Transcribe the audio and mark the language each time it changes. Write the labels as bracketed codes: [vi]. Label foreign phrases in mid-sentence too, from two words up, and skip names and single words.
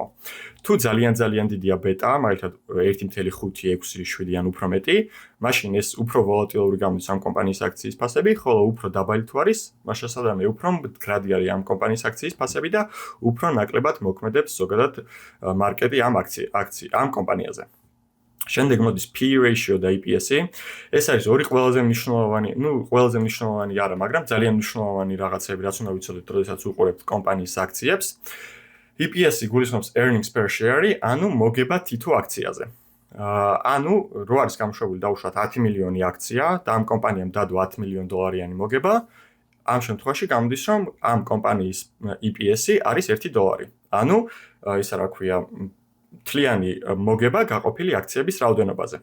[ka] თუ ძალიან დიდია ბეტა, მაგალითად 1.5-6 ან უფრო მეტი, მაშინ ეს უფრო ვოლატილური გამოდის ამ კომპანიის აქციის ფასები, ხოლო უფრო დაბალი თუ არის, მაშასადამე უფრო მდგრადი არის ამ კომპანიის აქციის ფასები და უფრო ნაკლებად მოქმედებს ზოგადად მარკეტი ამ კომპანიაზე. შემდეგ მოდის [en] P/E ratio [ka] და EPS-ი. ეს არის ორი ყველაზე მნიშვნელოვანი არა, მაგრამ ძალიან მნიშვნელოვანი რაღაცები, რაც უნდა ვიცოდეთ, როდესაც უყურებთ კომპანიის აქციებს. EPS-ი გულისხმობს [en] earnings per share, [ka] ანუ მოგება თითო აქციაზე. ანუ რო არის გამოშვებული დავუშვათ 10 მილიონი აქცია და ამ კომპანიამ დადო $10 მილიონ მოგება, ამ შემთხვევაში გამოდის, რომ ამ კომპანიის EPS-ი არის $1. ანუ ისა რა ქვია, მთლიანი მოგება გაყოფილი აქციების რაოდენობაზე.